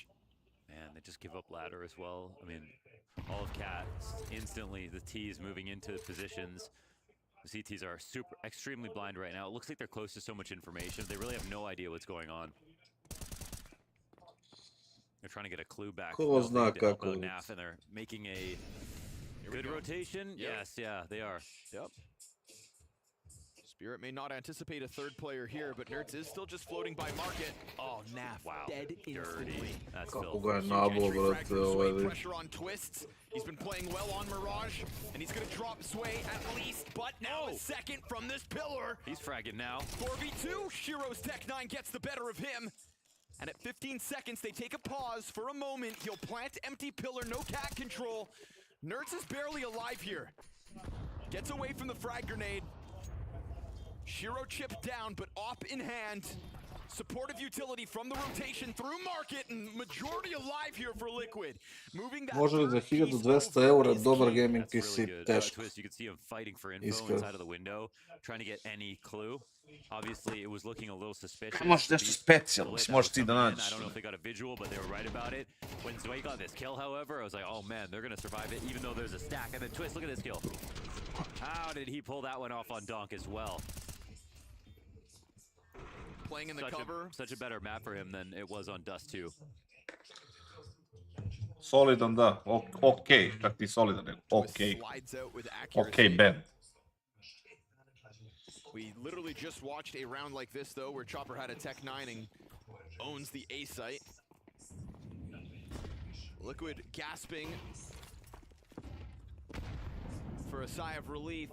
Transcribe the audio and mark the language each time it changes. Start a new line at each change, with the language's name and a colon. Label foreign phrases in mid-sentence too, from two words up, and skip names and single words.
English: Man, they just give up ladder as well. I mean, all of Cat, instantly the T's moving into positions. The CTs are extremely blind right now. It looks like they're close to so much information. They really have no idea what's going on. They're trying to get a clue back.
Serbian: Ko zna kako.
English: Naf, and they're making a good rotation. Yep. Yes, yeah, they are. Yep. Spirit may not anticipate a third player here, but Nerds is still just floating by market. Oh, Naf, Wow, dead instantly. dirty. That's
Serbian: Kako
English: filthy.
Serbian: ga je nabolo, brate, ovaj lik.
English: Pressure on Twists. He's been playing well on Mirage, and he's gonna drop Sway at least, but now a second from this pillar. He's fragging now. 4v2, Shiro's Tech 9 gets the better of him. And at 15 seconds, they take a pause for a moment. He'll plant empty pillar, no cat control. Nerds is barely alive here. Gets away from the frag grenade. Shiro chipped down, but op in hand. Supportive utility from the rotation through market, and majority alive here for Liquid. Moving that
Serbian: Može li za 1200 eura dobar gaming
English: That's
Serbian: PC?
English: really good.
Serbian: Teško.
English: Twist, you could see him fighting for info
Serbian: Iskreno.
English: inside of the window, trying to get any clue. Obviously, it was looking a little suspicious.
Serbian: Možeš nešto specijalno,
English: Blitz
Serbian: možeš ti da
English: coming in.
Serbian: nađeš.
English: I don't know if they got a visual, but they were right about it. When Zwei got this kill, however, I was like, oh man, they're going to survive it, even though there's a stack. And then Twist, look at this kill. How did he pull that one off on Donk as well? Playing in the cover. Such a better map for him than it was on Dust 2.
Serbian: Solidan, da. Okej, čak ti solidan, nego okej.
English: Slides out with accuracy.
Serbian: Okej, Ben.
English: We literally just watched a round like this, though, where Chopper had a Tech 9 and owns the A site. Liquid gasping for a sigh of relief.